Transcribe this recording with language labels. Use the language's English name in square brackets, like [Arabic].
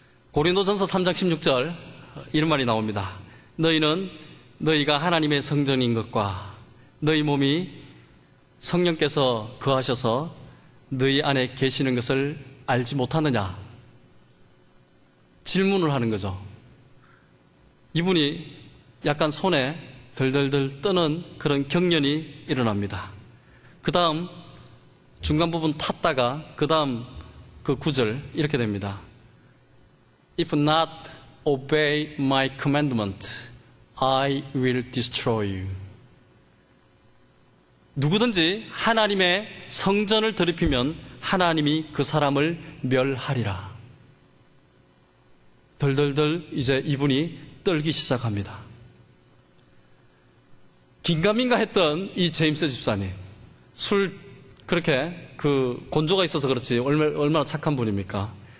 [Korean] 고린도전서 3장 16절 이런 말이 나옵니다. 너희는 너희가 하나님의 성전인 것과 너희 몸이 성령께서 거하셔서 너희 안에 계시는 것을 알지 못하느냐? 질문을 하는 거죠. 이분이 약간 손에 덜덜덜 떠는 그런 경련이 일어납니다. 그 다음 중간 부분 탔다가 그 다음 그 구절 이렇게 됩니다. [English] If not obey my commandment, I will destroy you. [Korean] 누구든지 하나님의 성전을 더럽히면 하나님이 그 사람을 멸하리라. 덜덜덜 이제 이분이 떨기 시작합니다. 긴가민가 했던 이 제임스 집사님, 술 그렇게 곤조가 있어서 그렇지 얼마나 착한 분입니까?